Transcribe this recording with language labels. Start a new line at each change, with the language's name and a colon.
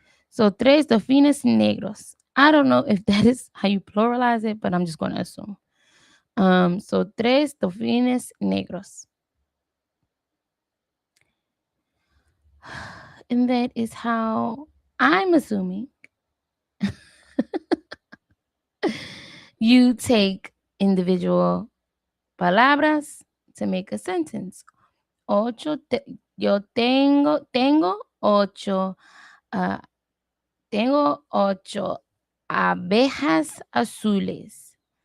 Spanish: So tres delfines negros.
English: I don't know if that is how you pluralize it, but I'm just going to assume.
Spanish: So tres delfines negros.
English: And that is how I'm assuming you take individual palabras to make a sentence.
Spanish: Yo tengo ocho, tengo ocho abejas azules.